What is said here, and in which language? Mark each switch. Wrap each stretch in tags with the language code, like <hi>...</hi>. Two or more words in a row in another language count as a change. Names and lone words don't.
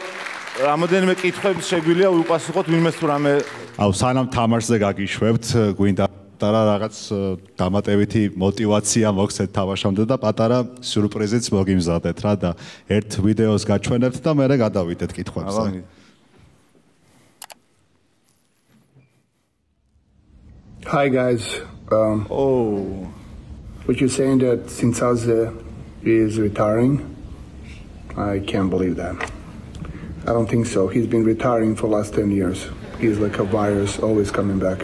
<ka>რამოდენიმე კითხვები შეგვიძლია უპასუხოთ ვინმეს თუ რამე. აუ, სანამ თამაშზე გაგიშვებთ, გვინდა პატარა რაღაც დამატებითი мотиваცია მოგცეთ თამაშამდე და პატარა სიურპრიზიც მოგიმზადეთ რა და ერთ ვიდეოს გაჩვენებთ და მერე გადავიდეთ კითხვებზე.</ka> <en>Hi guys. What you're saying that Sinsaze is retiring? I can't believe that. I don't think so. He's been retiring for the last 10 years. He's like a virus, always coming back.</en>